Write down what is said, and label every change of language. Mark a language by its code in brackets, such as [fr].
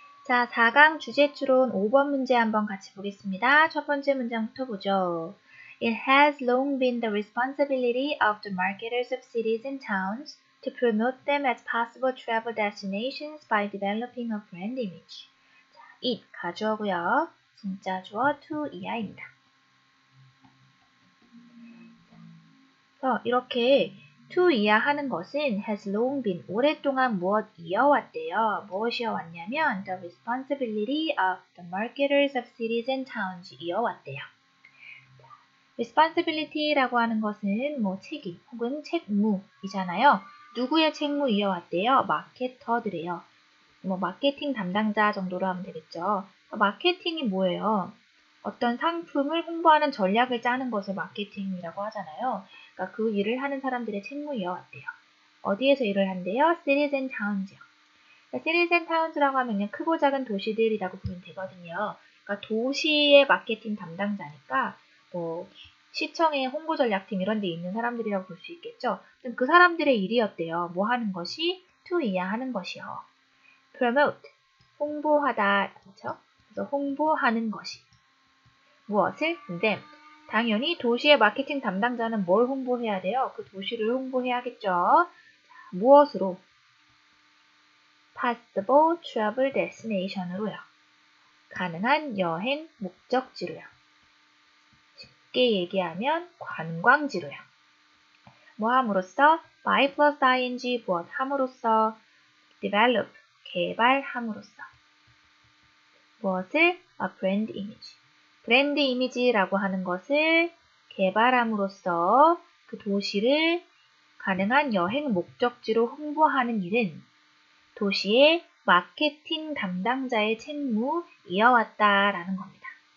[ko] 자, 4강 주제추론 5번 문제 한번 같이 보겠습니다. 첫 번째 문장부터 보죠. [en] It has long been the responsibility of the marketers of cities and towns to promote them as possible travel destinations by developing a brand image. [ko] 자, it 가주어고요. 진짜 주어 to 이하입니다. 그래서 이렇게 to 이하 하는 것은 [en] has long been [ko] 오랫동안 무엇 이어왔대요. 무엇이어왔냐면 [en] the responsibility of the marketers of cities and towns [ko] 이어왔대요. responsibility라고 하는 것은 뭐 책임 혹은 책무이잖아요. 누구의 책무 이어왔대요? 마케터들이에요. 뭐 마케팅 담당자 정도로 하면 되겠죠. 마케팅이 뭐예요? 어떤 상품을 홍보하는 전략을 짜는 것을 마케팅이라고 하잖아요. 그러니까 그 일을 하는 사람들의 책무 이어왔대요. 어디에서 일을 한대요? [en] Cities and Towns [ko] 요. 그러니까 [en] Cities and Towns [ko] 라고 하면 그냥 크고 작은 도시들이라고 보면 되거든요. 그러니까 도시의 마케팅 담당자니까 뭐 시청의 홍보 전략팀 이런 데 있는 사람들이라고 볼 수 있겠죠. 그 사람들의 일이었대요. 뭐 하는 것이? to 이하 하는 것이요. promote 홍보하다 그렇죠? 그래서 홍보하는 것이 무엇을? [en] them. [ko] 당연히 도시의 마케팅 담당자는 뭘 홍보해야 돼요? 그 도시를 홍보해야겠죠. 자, 무엇으로? [en] possible travel destination으로요. [ko] 가능한 여행 목적지로요. 쉽게 얘기하면 관광지로요. 뭐 함으로써? [en] by plus ing 무엇 함으로써? [ko] develop 개발함으로써. 무엇을? [en] a brand image. [ko] 브랜드 이미지라고 하는 것을 개발함으로써 그 도시를 가능한 여행 목적지로 홍보하는 일은 도시의 마케팅 담당자의 책무 이어왔다라는 겁니다.